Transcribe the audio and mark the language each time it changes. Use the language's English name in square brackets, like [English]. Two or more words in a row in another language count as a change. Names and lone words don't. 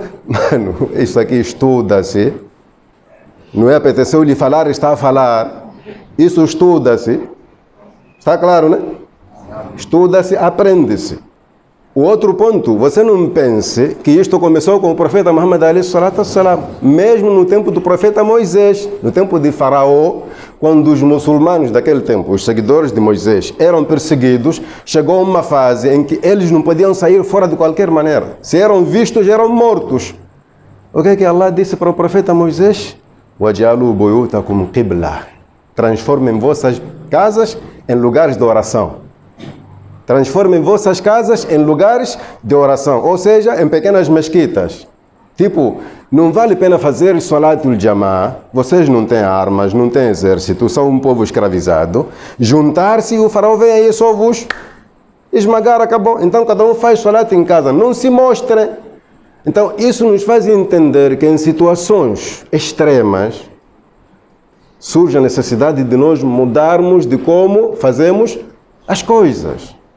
[Portuguese] Mano, isso aqui estuda-se. Não é apeteceu lhe falar, está a falar. Isso estuda-se. Está claro, né? Estuda-se, aprende-se. O outro ponto, você não pense que isto começou com o profeta Muhammad [Arabic] عليه الصلاة والسلام. [Portuguese] Mesmo no tempo do profeta Moisés, no tempo de Faraó, quando os muçulmanos daquele tempo, os seguidores de Moisés, eram perseguidos, chegou uma fase em que eles não podiam sair fora de qualquer maneira. Se eram vistos, eram mortos. O que é que Allah disse para o profeta Moisés? [Arabic] وَجَعَلُوا بُيُوتَكُمْ قِبْلَةً. [Portuguese] Transformem vossas casas em lugares de oração. Transformem vossas casas em lugares de oração, ou seja, em pequenas mesquitas. Tipo, não vale a pena fazer [Arabic] صلاة الجماعة, [Portuguese] vocês não têm armas, não têm exército, são um povo escravizado. Juntar-se e o faraó vem aí só vos esmagar, acabou. Então cada um faz salat em casa, não se mostrem. Então isso nos faz entender que em situações extremas surge a necessidade de nós mudarmos de como fazemos as coisas.